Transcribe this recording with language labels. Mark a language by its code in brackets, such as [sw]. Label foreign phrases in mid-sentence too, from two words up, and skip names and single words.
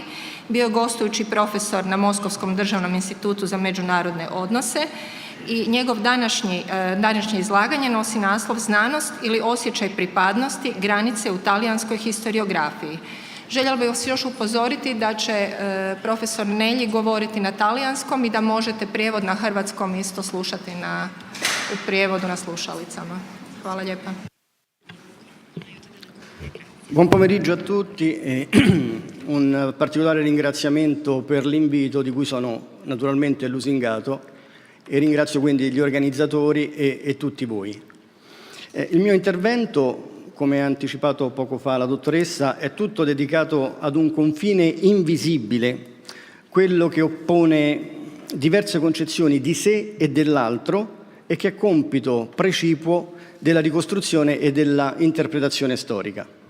[hr] Bio je gostujući profesor na Moskovskom državnom institutu za međunarodne odnose i njegov današnje izlaganje nosi naslov Znanost ili osjećaj pripadnosti, granice u talijanskoj historiografiji. Željela bih vas još upozoriti da će profesor Nelji govoriti na talijanskom i da možete prijevod na hrvatskom isto slušati u prijevodu na slušalicama. Hvala lijepa. [it] Buon pomeriggio a tutti e un particolare ringraziamento per l'invito di cui sono naturalmente lusingato e ringrazio quindi gli organizzatori e tutti voi. Il mio intervento, come ha anticipato poco fa la dottoressa, è tutto dedicato ad un confine invisibile, quello che oppone diverse concezioni di sé e dell'altro e che è compito precipuo della ricostruzione e della interpretazione storica.